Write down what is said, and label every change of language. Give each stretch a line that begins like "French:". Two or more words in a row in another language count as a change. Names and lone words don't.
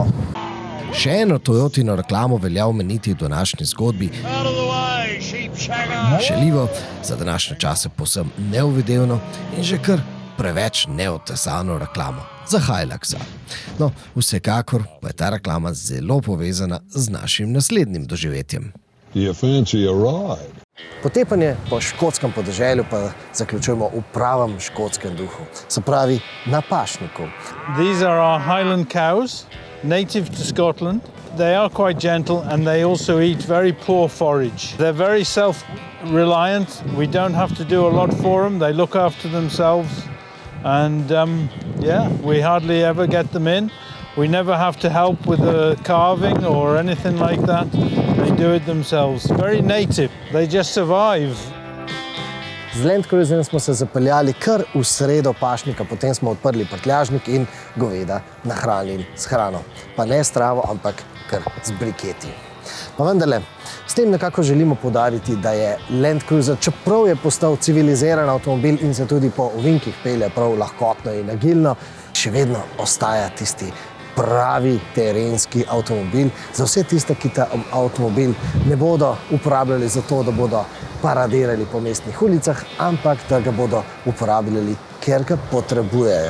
Slovenian: Še eno Toyotino reklamo velja omeniti v današnji zgodbi. Šaljivo, za današnje čase povsem neuvidevno in že kar preveč neotesano reklamo za Hiluxa. No, vsekakor pa je ta reklama zelo povezana z našim naslednjim doživetjem.
English: Do you fancy a ride?
Slovenian: Potepanje po škotskem podeželju pa zaključujemo v pravem škotskem duhu, se pravi na pašniku.
English: These are our Highland cows, native to Scotland. They are quite gentle and they also eat very poor forage. They're very self-reliant. We don't have to do a lot for them. They look after themselves and we hardly ever get them in. We never have to help with the calving or anything like that. They do it themselves. Very native. They just survive.
Slovenian: Z Land Cruiserjem smo se zapeljali kar v sredo pašnika, potem smo odprli prtljažnik in goveda nahranili s hrano. Pa ne s travo, ampak kar z briketi. Pa vendarle, s tem nekako želimo poudariti, da je Land Cruiser, čeprav je postal civiliziran avtomobil in se tudi po ovinkih pelje prav lahkotno in agilno, še vedno ostaja tisti pravi terenski avtomobil za vse tiste, ki ta avtomobil ne bodo uporabljali za to, da bodo paradirali po mestnih ulicah, ampak da ga bodo uporabljali, ker ga potrebujejo.